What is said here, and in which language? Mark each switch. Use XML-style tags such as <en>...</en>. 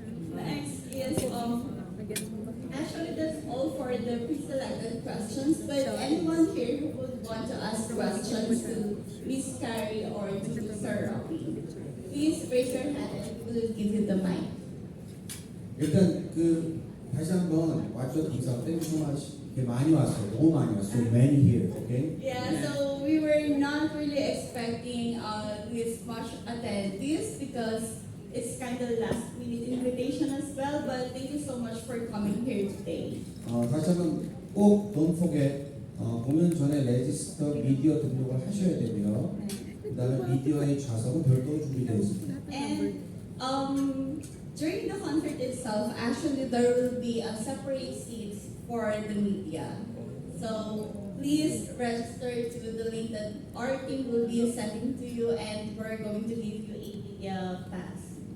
<en>Next is actually that's all for the pre-selected questions, but anyone here who would want to ask questions to Miss Carrie or to Sir Robbie, please raise your hand and we'll give you the mic.</en> <ko>일단 그 다시 한번 와주셔서 감사하고</ko> <en>thank you so much.</en> <ko>이렇게 많이 왔어요. 너무 많이 왔어요.</ko> <en>So many here, okay? Yeah, so we were not really expecting this much attendees because it's kind of last minute invitation as well, but thank you so much for coming here today.</en> <ko>다시 한번 꼭</ko> <en>don't forget</en> <ko>공연 전에 레지스터 미디어 등록을 하셔야 되고요. 그다음에 미디어의 좌석은 별도로 준비되어 있습니다.</ko> <en>And during the concert itself, actually there will be a separate seats for the media. So please register to the link that our team will be sending to you, and we're going to give you a media pass.</en>